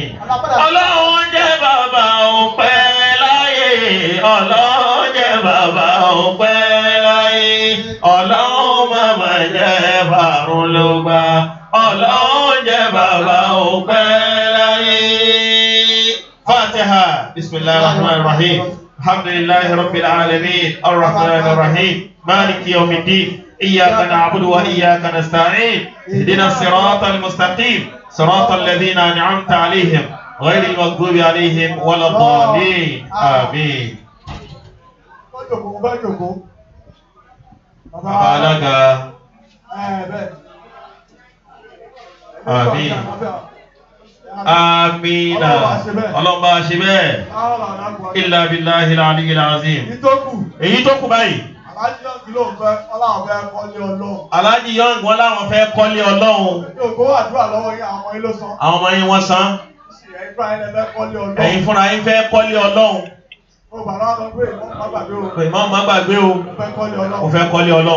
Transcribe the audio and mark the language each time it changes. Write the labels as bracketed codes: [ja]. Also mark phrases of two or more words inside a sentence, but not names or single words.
[yo] Ọlọ́run jẹ́ bàbá ọpẹ́ láyé. Ọlọ́run jẹ́ bàbá ọpẹ́ láyé. Ọlọ́run màmá jẹ́ bàrún ló gbà. Ọlọ́run jẹ́ bàbá ọpẹ́ láyé. Fatiha. [ar] بسم الله الرحمن الرحيم. الحمد لله رب العالمين. الرحمن الرحيم. مالك يوم الدين. إياك نعبد وإياك نستعين اهدنا الصراط المستقيم صراط الذين أنعمت عليهم غير المغضوب عليهم ولا الضالين آمين. [yo] Abalaga. Àmín. Àmín. Ọlọ́run bá ṣe bẹ́ẹ̀. [ar] إلا بالله العلي العظيم. [yo] Èyí tó kù báyìí. Aláàjì Young wọn láwọn fẹ́ kọ́lé Ọlọ́run. Àwọn ọmọ yín wọ́n san. Ẹ̀yin fúnra yín fẹ́ kọ́lé Ọlọ́run. Ìmọ̀ má gbàgbé o. Mo fẹ́ kọ́lé Ọlọ́run.